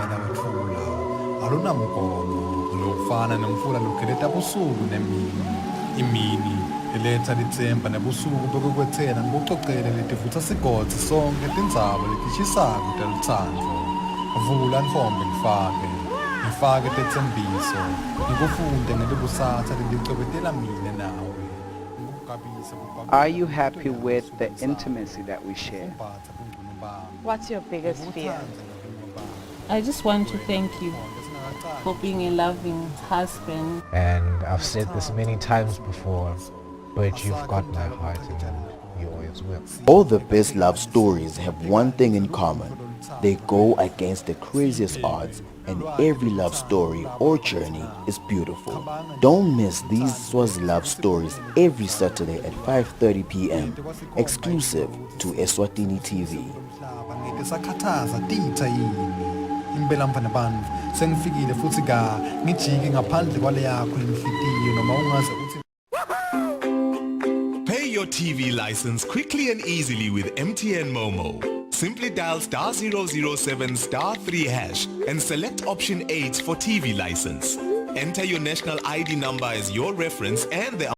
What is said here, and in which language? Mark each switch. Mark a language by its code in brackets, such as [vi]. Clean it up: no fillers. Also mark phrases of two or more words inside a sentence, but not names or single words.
[ss] lawetfula, alunamgomo, lofana nemfula lukheleta busuku nemini, imini, iletsa litsemba nebusuku bekukwetsena ngibucocele letivutsa sigodzi sonke tindzaba letishisako telutsandvo. Vula ntfombe ngifake tetsembiso, ngikufunde ngelibusatsa lelicwebetela mine nawe. [en] Are you happy with the intimacy that we share? What's your biggest fear? I just want to thank you for being a loving husband. And I've said this many times before, but you've got my heart and you always will. All the best love stories have one thing in common. They go against the craziest odds, and every love story or journey is beautiful. Don't miss these Swazi love stories every Saturday at 5:30 p.m. exclusive to Eswatini TV. [ss] Impela mfana bantfu sengifikile futhi ngijike ngaphandle kwale yakho inhlitiyo noma ungaze uthi. [en] Pay your TV license quickly and easily with MTN Momo. Simply dial *007 *3 hash and select option 8 for TV license. Enter your national ID number as your reference and the